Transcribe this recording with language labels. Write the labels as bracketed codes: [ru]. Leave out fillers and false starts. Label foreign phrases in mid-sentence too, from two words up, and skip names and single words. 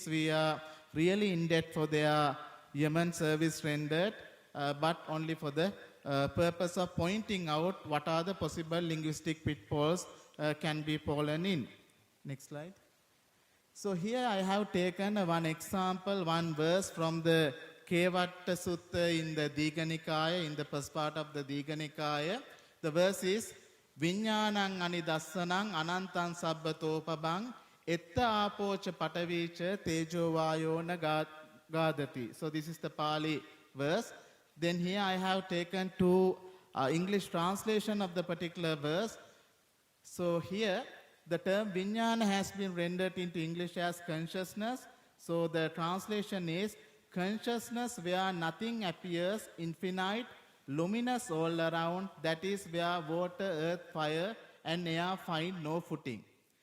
[en] We are really in debt for their Yemen service rendered, but only for the purpose of pointing out what are the possible linguistic pitfalls can be fallen in. Next slide. So here I have taken one example, one verse from the Kevatta Sutta in the Digha Nikaya, in the first part of the Digha Nikaya. The verse is, [pi] Viññānaṁ anidassanam anantam sabbatopabaṁ etta apocha patavicha tejo vayona gadati. [en] So this is the Pali verse. Then here I have taken two English translation of the particular verse. So here the term Viññāna has been rendered into English as consciousness. So the translation is consciousness where nothing appears, infinite, luminous all around, that is where water, earth, fire and air find no footing.